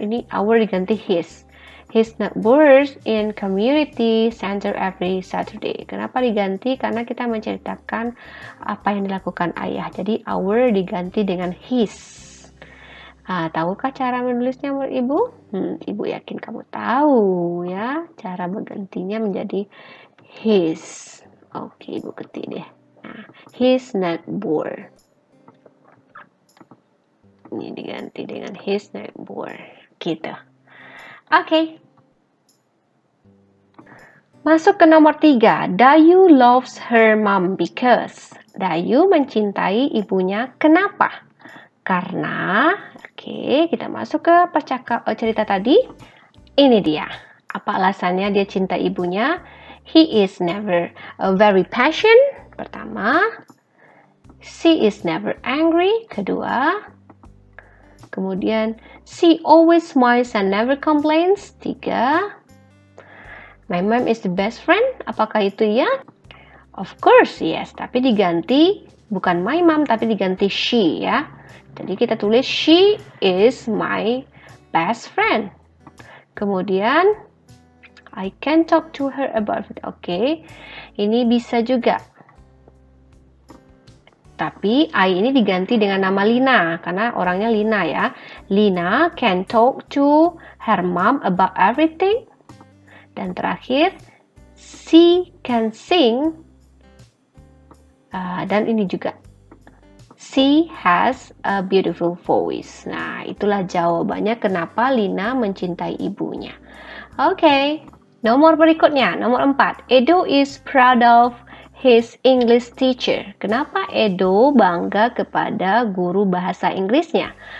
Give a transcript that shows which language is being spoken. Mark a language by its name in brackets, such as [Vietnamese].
[Indonesian] Ini [English] our [Indonesian] diganti [English] his neighbors in community center every Saturday. [Indonesian] Kenapa diganti? Karena kita menceritakan apa yang dilakukan ayah. Jadi our diganti dengan his. Tahukah cara menulisnya Ibu? Ibu yakin kamu tahu ya cara bergantinya menjadi his. Oke, Ibu ketik deh. Nah, [English] his neighbor. [Indonesian] Ini diganti dengan [English] his neighbor. [Indonesian] Gitu. Oke. Masuk ke nomor 3. [English] Dayu loves her mom because. [Indonesian] Dayu mencintai ibunya. Kenapa? Karena, kita masuk ke cerita tadi. Ini dia. Apa alasannya dia cinta ibunya? [English] He is never very passionate. [Indonesian] Pertama. [English] She is never angry. [Indonesian] Kedua. [English] Kemudian, she always smiles and never complains. 3. My mom is the best friend. [Indonesian] Apakah itu ya? [English] Of course, yes. [Indonesian] Tapi diganti, bukan [English] my mom, [Indonesian] tapi diganti she ya. Jadi kita tulis [English] she is my best friend. [Indonesian] Kemudian [English] I can talk to her about it. [Indonesian] Oke. Ini bisa juga. Tapi I ini diganti dengan nama Lina karena orangnya Lina ya. [English] Lina can talk to her mom about everything. [Indonesian] Dan terakhir [English] she can sing. [Indonesian] Dan ini juga. [English] She has a beautiful voice. [Indonesian] Nah, itulah jawabannya kenapa Lina mencintai ibunya. Oke, nomor berikutnya, nomor 4. [English] Edo is proud of his English teacher. [Indonesian] Kenapa Edo bangga kepada guru bahasa Inggrisnya?